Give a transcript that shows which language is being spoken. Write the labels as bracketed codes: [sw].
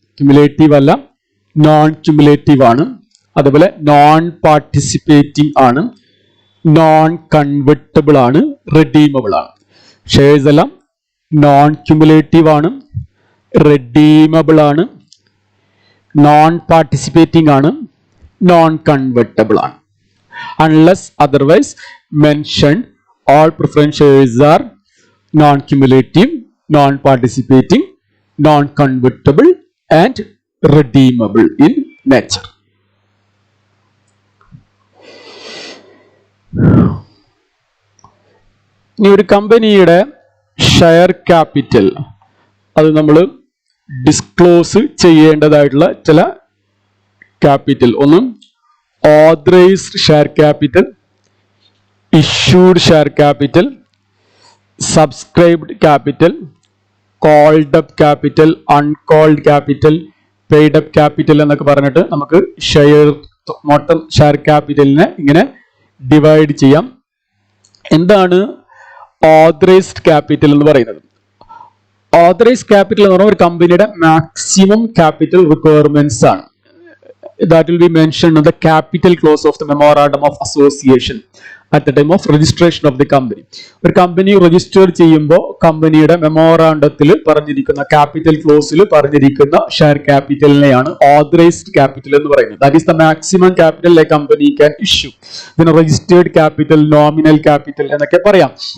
[ml] Cumulative അല്ല, non cumulative ആണ്. അതുപോലെ നോൺ പാർട്ടിസിപ്പേറ്റിംഗ് ആണ്, നോൺ കൺവെർട്ടബിൾ ആണ്, റെഡീമബിൾ ആണ്. ഷെയർസ് എല്ലാം നോൺ ക്യുമുലേറ്റീവ് ആണ്, റെഡീമബിൾ ആണ്, നോൺ പാർട്ടിസിപ്പേറ്റിംഗ് ആണ്, നോൺ കൺവെർട്ടബിൾ ആണ്. Unless otherwise mentioned [en] all preference shares are non-cumulative, non-participating, non-convertible and redeemable in nature. [ml] ഇനി ഒരു കമ്പനിയുടെ ഷെയർ ക്യാപിറ്റൽ അത് നമ്മൾ ഡിസ്ക്ലോസ് ചെയ്യേണ്ടതായിട്ടുള്ള ചില ക്യാപിറ്റൽ, ഒന്ന് authorised share capital, [en] issued share capital, [ml] subscribed capital, called up capital, uncalled capital, paid up capital എന്നൊക്കെ പറഞ്ഞിട്ട് നമുക്ക് മൊത്തം ഷെയർ ക്യാപിറ്റലിനെ ഇങ്ങനെ ഡിവൈഡ് ചെയ്യാം. എന്താണ് ഓതറൈസ്ഡ് ക്യാപിറ്റൽ എന്ന് പറയുന്നത്? ഓതറൈസ്ഡ് ക്യാപിറ്റൽ എന്ന് പറഞ്ഞാൽ ഒരു കമ്പനിയുടെ മാക്സിമം ക്യാപിറ്റൽ റിക്വയർമെന്റ്സ് ആണ്. [en] That will be mentioned in the capital clause of the memorandum of association at the time of registration of the company. [ml] ഒരു കമ്പനി രജിസ്റ്റർ ചെയ്യുമ്പോൾ കമ്പനിയുടെ മെമ്മോറാണ്ടത്തിൽ പറഞ്ഞിരിക്കുന്ന ക്യാപിറ്റൽ ക്ലോസിൽ പറഞ്ഞിരിക്കുന്ന ഷെയർ ക്യാപിറ്റലിനെയാണ് ഓതറൈസ്ഡ് ക്യാപിറ്റൽ എന്ന് പറയുന്നത്. [en] That is the maximum capital a company can issue. [ml] ഇതിന് registered capital, nominal capital എന്നൊക്കെ പറയാം.